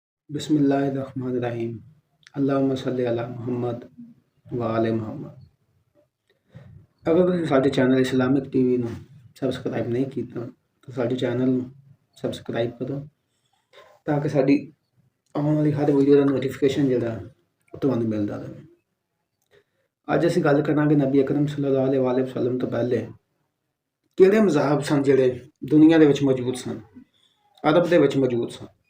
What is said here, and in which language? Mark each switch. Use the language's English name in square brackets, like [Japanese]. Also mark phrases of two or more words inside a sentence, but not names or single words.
[Arabic] بسم الله الرحمن الرحيم. اللهم صل على محمد وآل محمد. [Punjabi] अगर ਤੁਸੀਂ ਸਾਡੇ ਚੈਨਲ ਇਸਲਾਮਿਕ ਟੀਵੀ ਨੂੰ ਸਬਸਕ੍ਰਾਈਬ ਨਹੀਂ ਕੀਤਾ ਤਾਂ ਸਾਡੇ ਚੈਨਲ ਨੂੰ ਸਬਸਕ੍ਰਾਈਬ ਕਰੋ ਤਾਂ ਕਿ ਸਾਡੀ ਆਉਣ ਵਾਲੀ ਹਰ ਵੀਡੀਓ ਦਾ ਨੋਟੀਫਿਕੇਸ਼ਨ ਜਿਹੜਾ ਉਹ ਤੁਹਾਨੂੰ ਮਿਲਦਾ ਰਹੇ। ਅੱਜ ਅਸੀਂ ਗੱਲ ਕਰਾਂਗੇ ਨਬੀ ਅਕਰਮ [Arabic] صلى الله عليه وسلم [Punjabi] ਤੋਂ ਪਹਿਲੇ ਕਿਹੜੇ ਮਜ਼ਾਹਬ ਸਨ ਜਿਹੜੇ ਦੁਨੀਆ ਦੇ ਵਿੱਚ ਮੌਜੂਦ ਸਨ, ਅਰਬ ਦੇ ਵਿੱਚ ਮੌਜੂਦ ਸਨ।